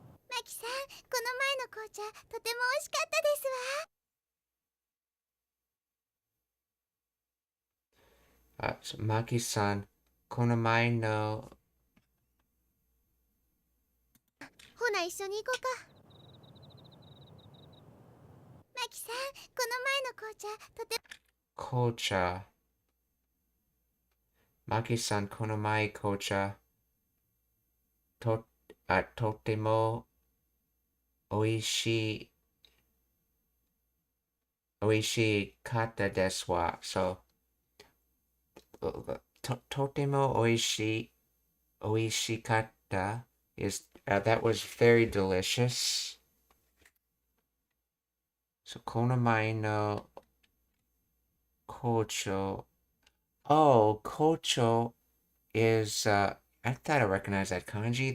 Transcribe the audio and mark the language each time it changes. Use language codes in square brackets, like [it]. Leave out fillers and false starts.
[ja] マキさん、この前の紅茶とても美味しかったですわ。 so Maki-san, この前のほな一緒に行こうか。マキさん、この前の紅茶とて紅茶。 Maki-san, この前紅茶とても美味しかったですわ。 [en] So, [ja] とても美味しかった [en] is that was very delicious. So [ja] この前の紅茶 [en] oh, kocho is I thought I recognized that kanji.